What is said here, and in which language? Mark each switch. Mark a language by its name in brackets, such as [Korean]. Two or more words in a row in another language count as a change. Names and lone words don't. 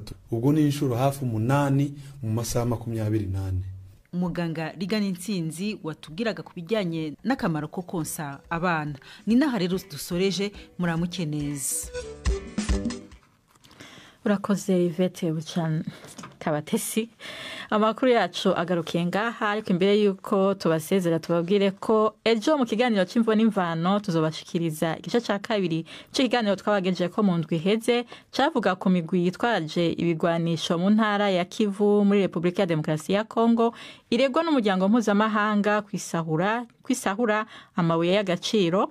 [Rundi] Ubwo ni inshuro hafi 8 mu masaha 28. Muganga Rigana Intsinzi watubwiraga ku bijyanye n'akamaro ko konsa abana. Ni naha rero dusoreje, muramuke neza. Urakoze Yvette Buchan Kabatesi. Amakuru yacu agarukiye ngaha, ariko imbere yuko tubasezera tubabwire ko ejo mu kiganiro cy'imvo n'imvano tuzobashikiriza igice cya 2 cy'ikiganiro twabagejeje ko mu ndwi iheze cyavuga ku migwi yitwaje ibigwanisho mu ntara ya Kivu muri Repubulika ya Demokarasi ya Kongo iregwa n'umuryango mpuzamahanga kwisahura amabuye y'agaciro.